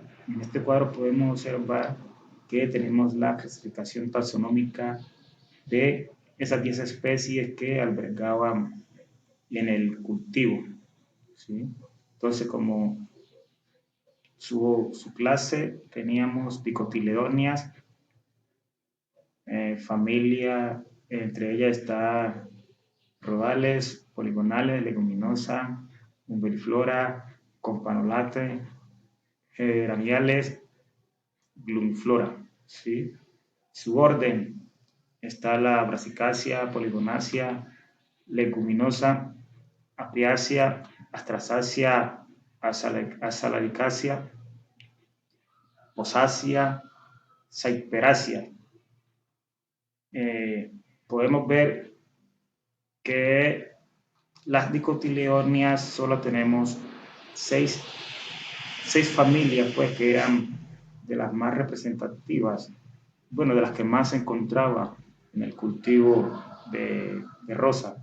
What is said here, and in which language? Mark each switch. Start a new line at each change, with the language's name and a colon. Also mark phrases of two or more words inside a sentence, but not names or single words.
Spanish: En este cuadro podemos observar que tenemos la clasificación taxonómica de esas 10 especies que albergaban en el cultivo, ¿sí? Entonces, como su clase, teníamos dicotiledonias, familia, entre ellas está rodales, poligonales, leguminosa, umbelliflora, campanulate, geraniales, glumiflora, ¿sí? Su orden está la brassicacia, poligonacia, leguminosa, apiacia, astrasacia, asalaricacia, posacia, saiperacia. Podemos ver que las dicotiledonias solo tenemos seis familias, pues, que eran de las más representativas, bueno, de las que más se encontraba en el cultivo de rosa.